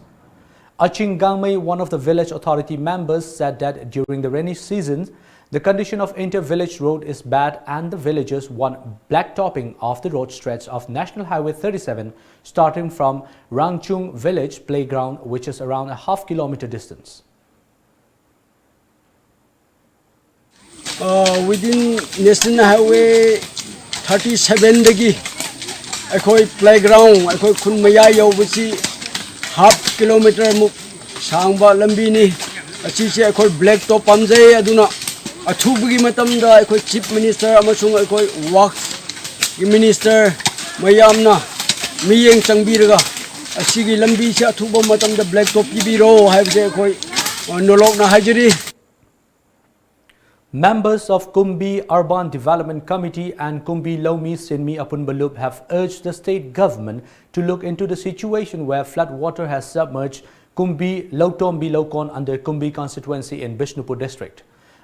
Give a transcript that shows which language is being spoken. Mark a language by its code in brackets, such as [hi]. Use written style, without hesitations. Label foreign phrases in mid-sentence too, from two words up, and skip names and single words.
[en] Aching Gangmei, one of the village authority members, said that during the rainy season, the condition of inter-village road is bad and the villagers want blacktopping of the road stretch of National Highway 37 starting from Rangchung village playground, which is around a half kilometer distance. [mni] Within National Highway 37 dagi akoi playground akoi khunmaya yawbasi half kilometer muk sangba lambi ni achi se akoi blacktop pamjai aduna Athubugi matamda akoi [en] chief minister [mni] amasung akoi [en] works minister [mni] mayamna miyeng changbiraga asigi lambi se athuba matamda blacktop pibiro haibse akoi nolok na hajiri. [en] Members of Kumbi Urban Development Committee and Kumbi Lomi Sinmi Apunbalup have urged the state government to look into the situation where flood water has submerged Kumbi Lautombi Lokon under Kumbi constituency in Bishnupur district.